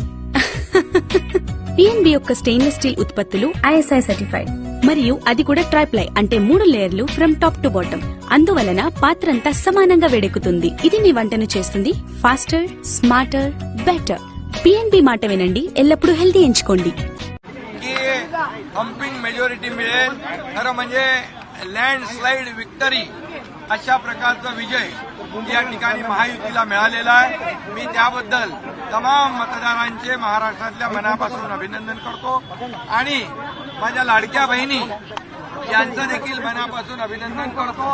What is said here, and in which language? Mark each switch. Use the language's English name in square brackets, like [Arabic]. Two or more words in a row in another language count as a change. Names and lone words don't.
[Telugu] పిఎన్బి యొక్క [English] stainless steel [Telugu] ఉత్పత్తులు [English] ISI certified, [Telugu] మరియు అది కూడా ట్రైప్లై అంటే 3 లేయర్లు [English] from top to bottom. [Telugu] అందువలన పాత్రంతా సమానంగా వేడెక్కుతుంది. ఇది మీ వంటను చేస్తుంది [English] faster, smarter, better. [Telugu] పిఎన్బి మాట వినండి, ఎల్లప్పుడూ హెల్దీ ఎంచుకోండి. [English] pumping majority [Marathi] मिळेल, खरं म्हणजे [English] landslide victory [Marathi] अशा प्रकारचा विजय या ठिकाणी महायुतीला मिळालेला आहे. मी त्याबद्दल तमाम मतदारांचे महाराष्ट्रातल्या मनापासून अभिनंदन करतो आणि माझ्या लाडक्या बहिणी यांचं देखील मनापासून अभिनंदन करतो.